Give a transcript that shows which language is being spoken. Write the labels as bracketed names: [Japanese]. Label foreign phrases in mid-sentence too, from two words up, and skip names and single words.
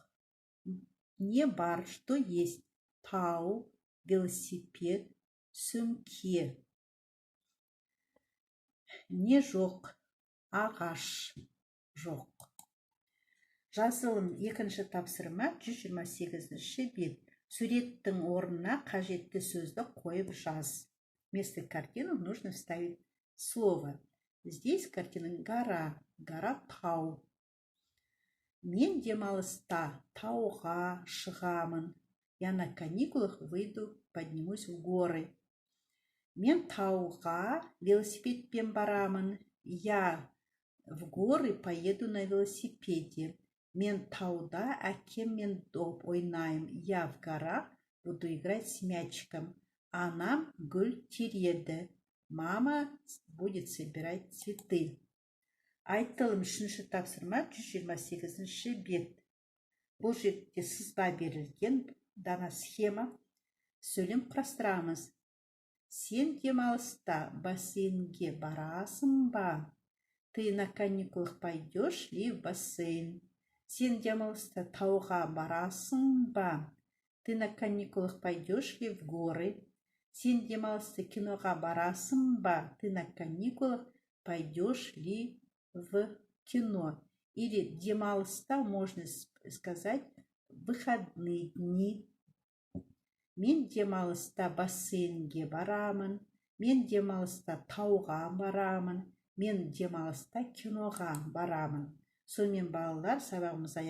[Kazakh] Не бар, [Russian] что есть? [Kazakh] Тау, велосипед, сөмке. Не жоқ: ағаш, жоқ. Жазылым, екінші тапсырма, 128 бет. Суреттің орнына қажетті сөзді қойып жаз. [Russian] Вместо картины нужно вставить слово. Здесь картина гора, гора тау. [Kazakh] Мен демалыста тауға шығамын. [Russian] Я на каникулах выйду, поднимусь в горы. [Kazakh] Мен тауға велосипедпен барамын. [Russian] Я в горы поеду на велосипеде. [Kazakh] Мен тауда әкем мен доп ойнайым. [Russian] Я в горах буду играть с мячиком. [Kazakh] Анам гүл тереді. [Russian] Мама будет собирать цветы. [Kazakh] Айтылым, үшінші тапсырма, 128 бет. Бұл жерде сызба берілген, дана схема. Сөйлем құрастырамыз. Сен демалыста бассейнге барасың ба? [Russian] Ты на каникулах пойдешь ли в бассейн? [Kazakh] Сен демалыста тауға барасың ба? [Russian] Ты на каникулах пойдешь ли в горы? [Kazakh] Сен демалыста киноға барасың ба? [Russian] Ты на каникулах пойдешь ли в кино? Или демалыста можно сказать выходные дни. [Kazakh] Мен демалыста бассейнге барамын. Мен демалыста тауға барамын. Мен демалыста киноға барамын. Сонымен балалар, сабағымыз